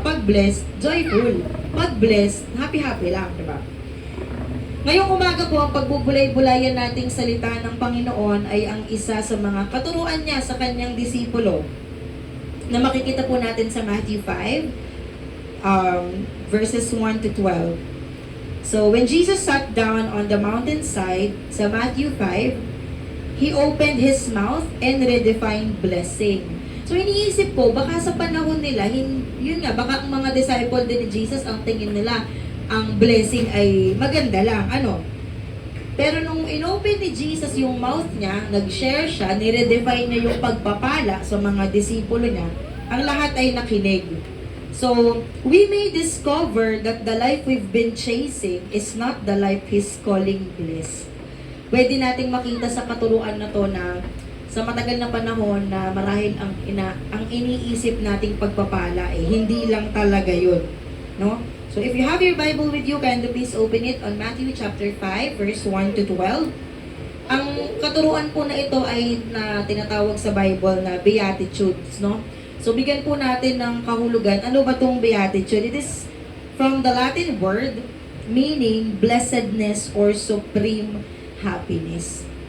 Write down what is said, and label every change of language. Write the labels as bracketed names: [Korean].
[Filipino] Pag blessed, joyful. Pag blessed, happy-happy lang. Di ba? Ngayong umaga po, ang pagbubulay-bulayan nating salita ng Panginoon ay ang isa sa mga katuruan niya sa kanyang disipulo na makikita po natin sa Matthew 5, verses 1 to 12. [English] So, when Jesus sat down on the mountainside, sa Matthew 5, He opened His mouth and redefined blessing. [Filipino] So, iniisip ko, baka sa panahon nila, yun nga, baka ang mga disciple din ni Jesus, ang tingin nila, ang blessing ay maganda lang. Ano? Pero nung inopen ni Jesus yung mouth niya, nag-share siya, nire-define niya yung pagpapala sa mga disipulo niya, ang lahat ay nakinig. [English] So, we may discover that the life we've been chasing is not the life He's calling bliss. [Filipino] Pwede nating makita sa katuruan na to na sa matagal na panahon na marahil ang iniisip nating pagpapala hindi lang talaga yun. No? [English] So, if you have your Bible with you, can you please open it on Matthew chapter 5, verse 1 to 12. [Filipino] Ang katuruan po na ito ay na tinatawag sa Bible na Beatitudes, no? So, bigyan po natin ng kahulugan. Ano ba itong Beatitude? [English] It is from the Latin word meaning blessedness or supreme happiness.